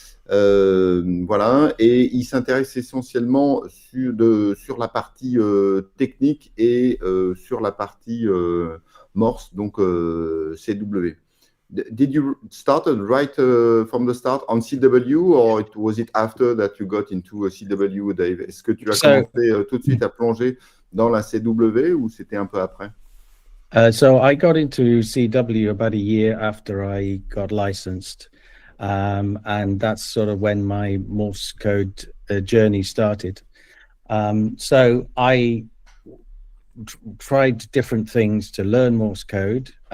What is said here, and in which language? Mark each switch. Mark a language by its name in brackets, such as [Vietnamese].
[French] Voilà, et il s'intéresse essentiellement sur la partie technique et sur la partie Morse, donc CW. [English] Did you start right from the start on CW or was it after that you got into CW, Dave? [French] Est-ce que tu as commencé tout de suite à plonger dans la CW ou c'était un peu après? [English] So I got into CW about a year after I got licensed. And that's sort of when my Morse code journey started. So I tried different things to learn Morse code.